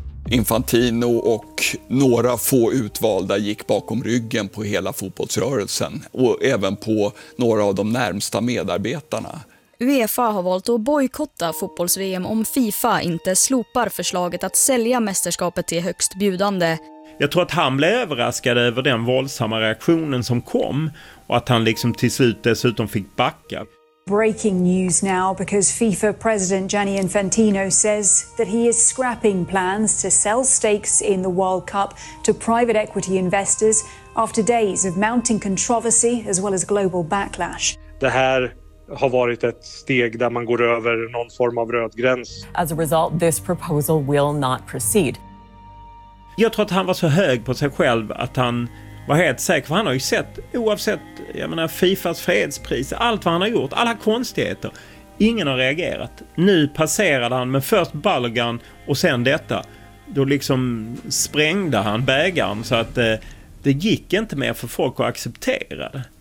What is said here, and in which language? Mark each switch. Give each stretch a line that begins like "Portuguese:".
Swedish: Infantino och några få utvalda gick bakom ryggen på hela fotbollsrörelsen och även på några av de närmsta medarbetarna. UEFA har valt att bojkotta fotbolls-VM om FIFA inte slopar förslaget att sälja mästerskapet till högst bjudande. Jag tror att han blev överraskad över den våldsamma reaktionen som kom och att han liksom till slut dessutom fick backa.
English: Breaking news now because FIFA president Gianni Infantino says that he is scrapping plans to sell stakes in the World Cup to private equity investors after days of mounting controversy as well as global backlash.
Swedish: Det här har varit ett steg där man går över någon form av röd gräns.
English: As a result, this proposal will not proceed.
Swedish: Jag tror att han var så hög på sig själv att han var helt säker, för han har ju sett, oavsett, jag menar, FIFAs fredspris, allt vad han har gjort, alla konstigheter, ingen har reagerat. Nu passerade han med först Balogun och sen detta. Då liksom sprängde han bägaren så att det gick inte mer för folk att acceptera det.